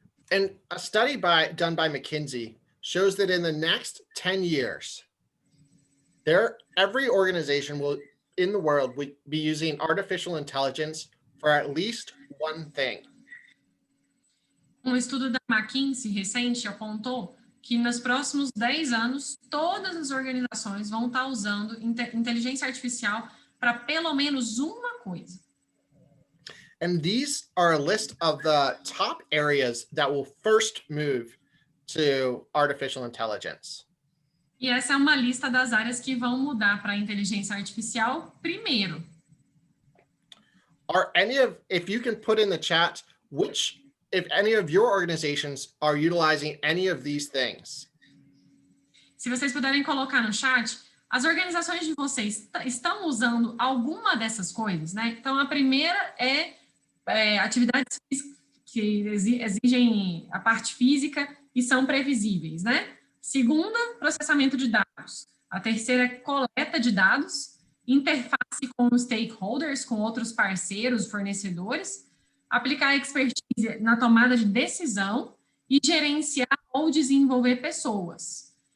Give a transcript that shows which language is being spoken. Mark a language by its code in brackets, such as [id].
[en] And a study done by McKinsey shows that in the next 10 years, every organization in the world will be using artificial intelligence for at least one thing. [pt] Um estudo da McKinsey recente apontou que nos próximos 10 anos, todas as organizações vão estar usando inteligência artificial para pelo menos uma coisa. [en] And these are a list of the top areas that will first move to artificial intelligence. [pt] E essa é uma lista das áreas que vão mudar para a inteligência artificial primeiro. [en] If you can put in the chat, if any of your organizations are utilizing any of these things. [pt] Se vocês puderem colocar no chat, as organizações de vocês estão usando alguma dessas coisas, né? Então, a primeira é atividades que exigem a parte física e são previsíveis, né? Segunda, processamento de dados. A terceira é coleta de dados, interface com os stakeholders, com outros parceiros, fornecedores, aplicar expertise na tomada de decisão e gerenciar ou desenvolver pessoas.